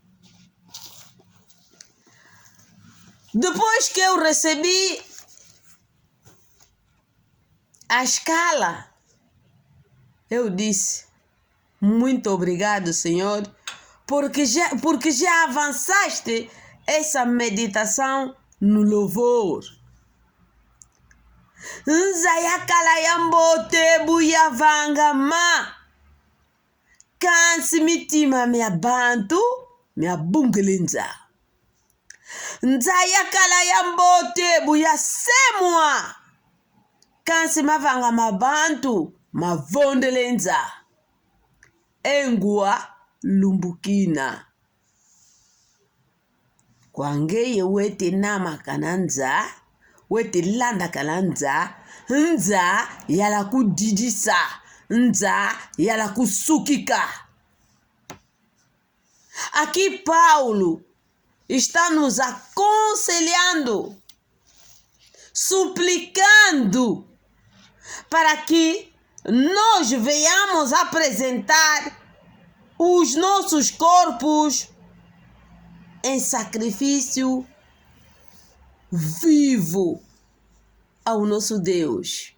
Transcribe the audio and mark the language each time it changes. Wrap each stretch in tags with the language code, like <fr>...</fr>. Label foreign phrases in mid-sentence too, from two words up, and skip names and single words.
<pt>Depois que eu recebi a escala, eu disse: muito obrigado, Senhor, porque já avançaste essa meditação no louvor.</pt> <kg>Nzayakala yambote buyavanga ma kansi mitima mia bantu mia bungelinza. Nzayakala yambote buyasemwa kansi mavanga mabantu mavondelenza. Engua lumbukina. Kwangeye wete nama kananza, wete landa kananza, nza yala kudidisa, nza yala kusukika.</kg> <pt>Aqui Paulo está nos aconselhando, suplicando para que nós venhamos apresentar os nossos corpos em sacrifício vivo ao nosso Deus.</pt>